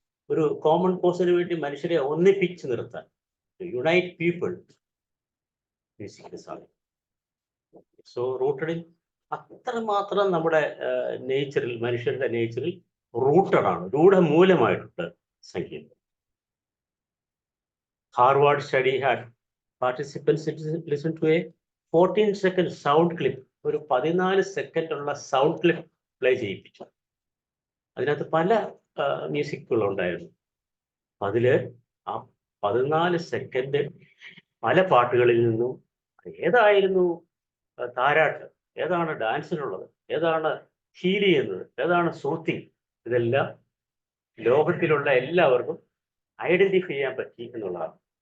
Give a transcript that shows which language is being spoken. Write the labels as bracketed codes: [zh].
[ml] ഒരു കോമൺ കോസിന് വേണ്ടി മനുഷ്യരെ ഒന്നിപ്പിച്ച് നിർത്താൻ, [en] unite people [ml] മ്യൂസിക്കിന് സാധിക്കും. [en] so rooted in, [ml] അത്രമാത്രം നമ്മുടെ നേച്ചറിൽ, മനുഷ്യരുടെ നേച്ചറിൽ റൂട്ടഡ് ആണ്, രൂഢമൂലമായിട്ടുണ്ട് സംഗീതം. [en] Harvard study had participants listen to a 14-second sound clip. [ml] ഒരു 14 സെക്കൻഡ് ഉള്ള സൗണ്ട് ക്ലിപ്പ് പ്ലേ ചെയ്യിപ്പിച്ചു. അതിനകത്ത് പല മ്യൂസിക്കുകളുണ്ടായിരുന്നു. അതിൽ ആ 14 സെക്കൻഡ് പല പാട്ടുകളിൽ നിന്നും ഏതായിരുന്നു താരാട്ട്, ഏതാണ് ഡാൻസിനുള്ളത്, ഏതാണ് ഹീൽ ചെയ്യുന്നത്, ഏതാണ് സൂത്തിങ്, ഇതെല്ലാം ലോകത്തിലുള്ള എല്ലാവർക്കും ഐഡന്റിഫൈ ചെയ്യാൻ പറ്റി എന്നുള്ളതാണ്.